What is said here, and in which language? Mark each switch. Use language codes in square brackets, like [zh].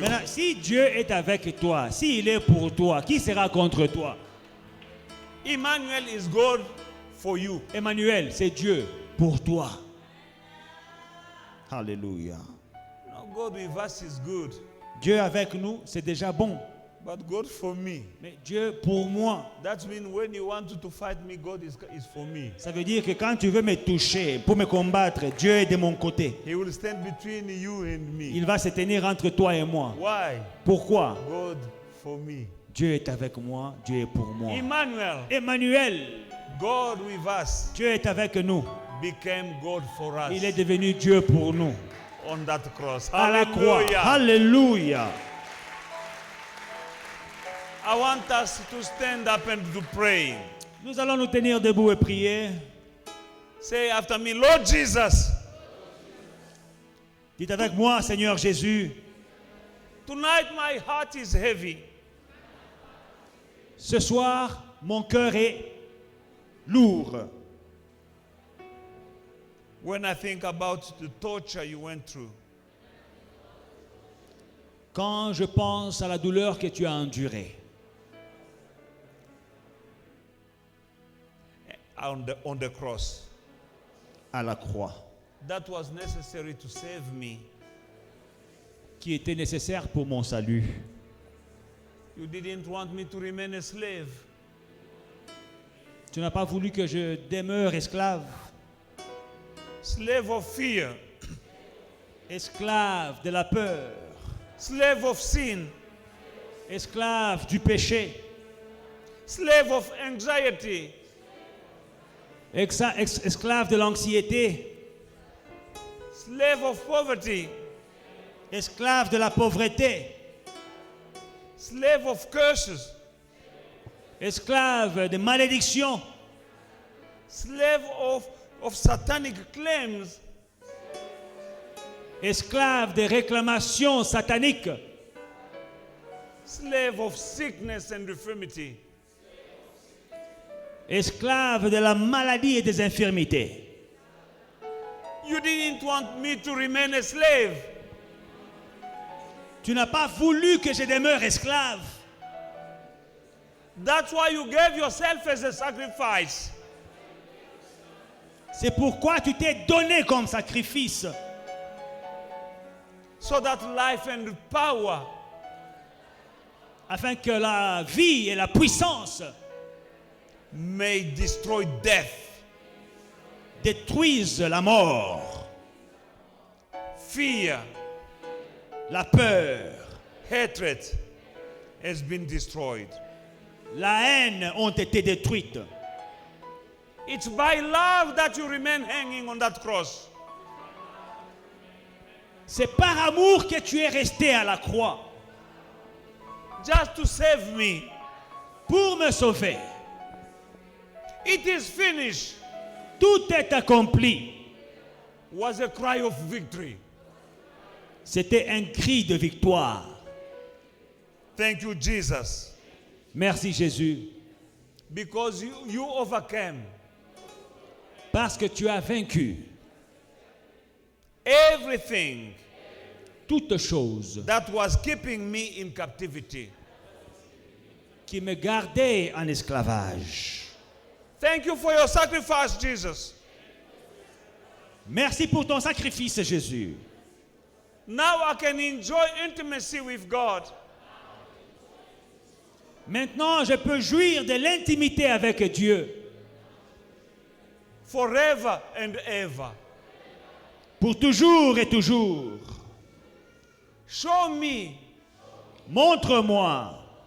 [fr] Maintenant, si Dieu est avec toi, s'il est pour toi, qui sera contre toi? [en] Emmanuel is God for you. [fr] Emmanuel, c'est Dieu pour toi. Alléluia. [en] No, God with us is good, [fr] Dieu avec nous, c'est déjà bon. [en] but God for me. [fr] Mais Dieu pour moi, [en] That means when you want to fight me, God is for me. [fr] ça veut dire que quand tu veux me toucher, pour me combattre, Dieu est de mon côté. [en] He will stand between you and me. [fr] Il va se tenir entre toi et moi. [en] Why? [fr] Pourquoi? [en] God for me. [fr] Dieu est avec moi, Dieu est pour moi. [en] Emmanuel, [fr] Emmanuel, [en] God with us, [fr] Dieu est avec nous. [en] became God for us [fr] Il est devenu Dieu pour nous. [en] on that cross. [fr] À la croix. [en] Hallelujah. [fr] Alléluia. [en] I want us to stand up and to pray. [fr] Nous allons nous tenir debout et prier. [en] Say after me, Lord Jesus, [fr] Dites avec moi, Seigneur Jésus, [en] tonight my heart is heavy. [fr] ce soir, mon cœur est lourd. [en] When I think about the torture you went through, [fr] Quand je pense à la douleur que tu as endurée [en] on the cross, [fr] à la croix, [en] that was necessary to save me. [fr] qui était nécessaire pour mon salut. [en] You didn't want me to remain a slave. [fr] Tu n'as pas voulu que je demeure esclave, [en] Slave of fear, [fr] esclave de la peur, [en] slave of sin, [fr] esclave du péché, [en] slave of anxiety, [fr] esclave de l'anxiété, [en] slave of poverty, [fr] esclave de la pauvreté, [en] slave of curses, [fr] esclave de malédiction, [en] slave of satanic claims, [fr] esclave des réclamations sataniques, [en] slave of sickness and infirmity. [fr] esclave de la maladie et des infirmités. [en] You didn't want me to remain a slave. [fr] Tu n'as pas voulu que je demeure esclave. [en] That's why you gave yourself as a sacrifice. [fr] C'est pourquoi tu t'es donné comme sacrifice. [en] so that life and power [fr] afin que la vie et la puissance [en] may destroy death, [fr] détruisent la mort, [en] fear, [fr] la peur, [en] hatred has been destroyed. [fr] la haine ont été détruites. [en] It's by love that you remain hanging on that cross. [fr] C'est par amour que tu es resté à la croix [en] Just to save me. [fr] pour me sauver. [en] It is finished [fr] Tout est accompli. [en] was a cry of victory. [fr] C'était un cri de victoire. [en] Thank you, Jesus, [fr] Merci Jésus, [en] because you overcame [fr] parce que tu as vaincu [en] everything [fr] toute chose [en] that was keeping me in captivity. [fr] qui me gardait en esclavage. [en] Thank you for your sacrifice, Jesus. [fr] Merci pour ton sacrifice, Jésus. [en] Now I can enjoy intimacy with God. [fr] Maintenant, je peux jouir de l'intimité avec Dieu [en] Forever and ever. [fr] pour toujours et toujours. [en] Show me [fr] Montre-moi